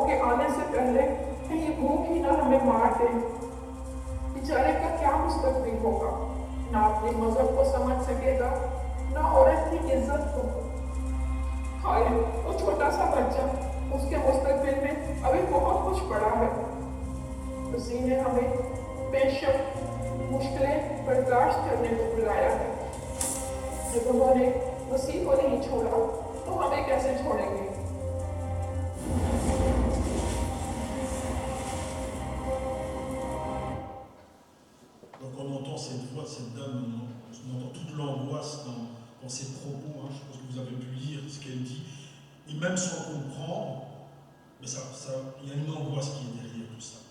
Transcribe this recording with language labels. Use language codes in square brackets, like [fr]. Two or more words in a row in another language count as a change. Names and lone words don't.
[ur] کے آنے سے پہلے کہیں بھوک ہی نہ ہمیں مار دے بیچارے کا کیا مستقبل ہوگا نہ اپنے مذہب کو سمجھ سکے گا نہ عورت کی عزت کو ہائے وہ چھوٹا سا بچہ اس کے مستقبل میں ابھی بہت کچھ پڑا ہے اسی نے ہمیں بیشک مشکلیں برداشت کرنے کو بلایا ہے جب انہوں نے اسی کو نہیں چھوڑا تو ہمیں کیسے چھوڑیں گے [fr] Donc on entend cette voix de cette dame, on entend toute l'angoisse dans ses propos. Je pense que vous avez pu lire ce qu'elle dit. Et même sans comprendre, mais il y a une angoisse qui est derrière tout ça.